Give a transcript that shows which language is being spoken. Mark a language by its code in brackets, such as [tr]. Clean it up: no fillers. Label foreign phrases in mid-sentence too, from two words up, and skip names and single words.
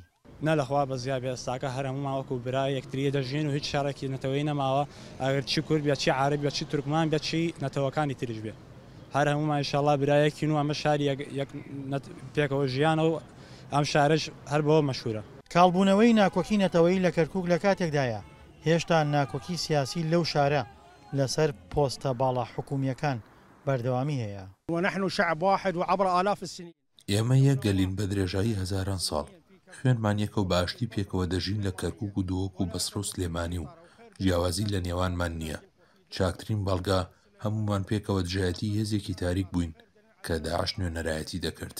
[ckb] نە لەخوا بە زیابێ ئێستاکە هەر هەموو ماوەکو برای یەکتریە دەژین و هیچ شارێکی نەتەوەیی نەماوە، ئەگەر چی کورد بێت چی عارەب بێت چی تورکمان بێت چی نەتەوەکانی تریش بێت، هەر هەمومان ئینشاڵڵا برایەکین و ئەمە شاری پێکەوە ژیانە و ئەم شارەش هەر بەوە مەشهورە. کاڵبوونەوەی ناکۆکی نەتەوەیی لە کەرکووک لە کاتێکدایە هێشتا ناکۆکی سیاسی لەو شارە لەسەر پۆستە باڵا حکوومیەکان بەردەوامی هەیە. [ar] ونحن شعب واحد وعبر آلاف السنين. [ckb] ئێمە یەک گەلین بە درێژایی هەزاران ساڵ، خوێنمان یەکە و باشتی پێکەوە دەژین لە کەرکووک و دۆوەک و بەسڕە و سلێمانی و جیاوازی لە نێوانمان نییە. چاکترین بەڵگا هەمومان پێکەوە دژایەتی هێزێکی تاریک بووین کە داعش نوێنەرایەتی دەکرد.